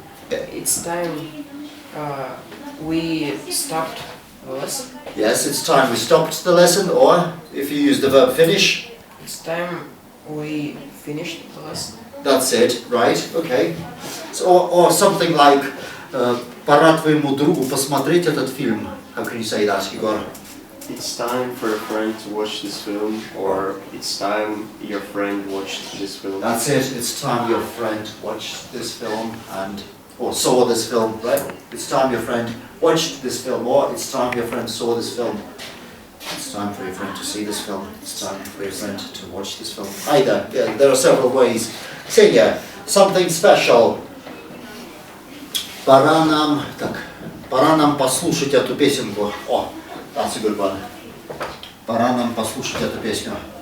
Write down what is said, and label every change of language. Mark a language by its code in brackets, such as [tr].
[en] It's time we stopped the lesson. Yes, it's time we stopped the lesson, or if you use the verb finish. It's time we finished the lesson. That's it, right, okay. So, or something like, [ru] пора твоему другу посмотреть этот фильм. [en] How can you say that, Igor? It's time for a friend to watch this film, or it's time your friend watched this film. That's it, it's time your friend watched this film or saw this film, right? It's time your friend watched this film, or it's time your friend saw this film. It's time for your friend to see this film. It's time for your friend to watch this film. Either, yeah, there are several ways. Ksenia, something special. [ru] Пора нам послушать эту песенку. [en] That's a good one. [ru] Пора нам послушать эту песню.